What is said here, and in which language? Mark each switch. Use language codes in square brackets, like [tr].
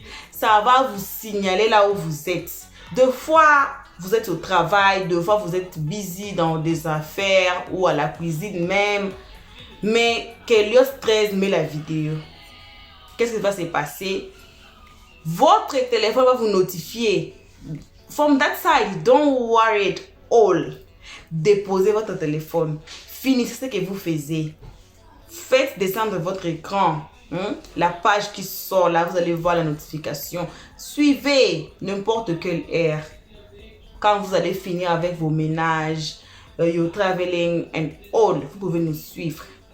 [fr] Ça va vous signaler là où vous êtes. Deux fois, vous êtes au travail, deux fois, vous êtes busy dans des affaires ou à la cuisine même. Mais qu'Elios 13 met la vidéo. Qu'est-ce qui va se passer? Votre téléphone va vous notifier. [en] From that side, don't worry at all. [fr] Déposez votre téléphone. Finissez ce que vous faisiez. Faites descendre votre écran. La page qui sort là, vous allez voir la notification. Suivez n'importe quelle heure. Quand vous allez finir avec vos ménages, [en] your traveling and all, [fr] vous pouvez nous suivre.